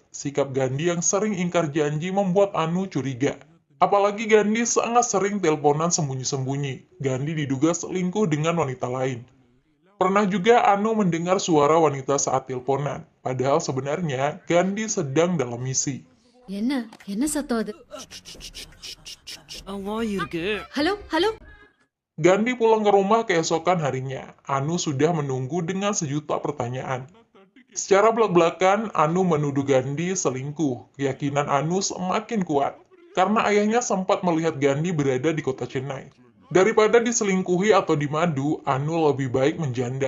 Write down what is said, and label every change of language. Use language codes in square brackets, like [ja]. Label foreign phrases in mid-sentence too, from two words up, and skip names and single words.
[id] Sikap Gandhi yang sering ingkar janji membuat Anu curiga. Apalagi Gandhi sangat sering teleponan sembunyi-sembunyi. Gandhi diduga selingkuh dengan wanita lain. Pernah juga Anu mendengar suara wanita saat teleponan. Padahal sebenarnya Gandhi sedang dalam misi. [ta] என்ன என்ன சத்தம் அது ஹலோ ஹலோ [id] Gandhi pulang ke rumah keesokan harinya. Anu sudah menunggu dengan sejuta pertanyaan. Secara belak-belakan, Anu menuduh Gandhi selingkuh. Keyakinan Anu semakin kuat, karena ayahnya sempat melihat Gandhi berada di kota Chennai. Daripada diselingkuhi atau dimadu, Anu lebih baik menjanda.